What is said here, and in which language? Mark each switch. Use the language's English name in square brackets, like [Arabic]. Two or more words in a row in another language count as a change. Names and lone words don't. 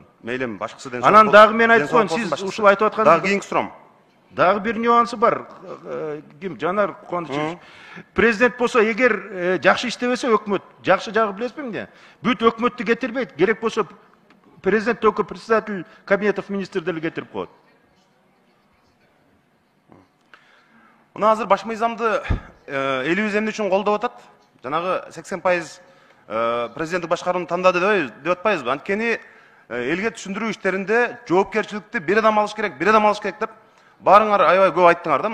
[Kyrgyz] Мейлим, башкысы ден. Анан дагы мен айтып коеюн, сиз ушул айтып аткан дагы кийинки сурам. Дагы бир нюансы бар. Ким? Жанар Кубанычевич. Президент болсо эгер жакшы иштебесе өкмөт, жакшы жагы билесизби эмне? Бүт өкмөттү кетирбейт, керек болсо президент [Russian] только председатель кабинетов министров [Kyrgyz] деле кетирип коет. Мына азыр баш мыйзамды элибиз эмне үчүн колдоп атат? Жанагы 80% президенттик башкарууну тандады деп атпайбызбы? Анткени элге түшүндүрүү иштеринде жоопкерчиликти бир адам алыш керек деп баарыңар аябай көп айттыңар да.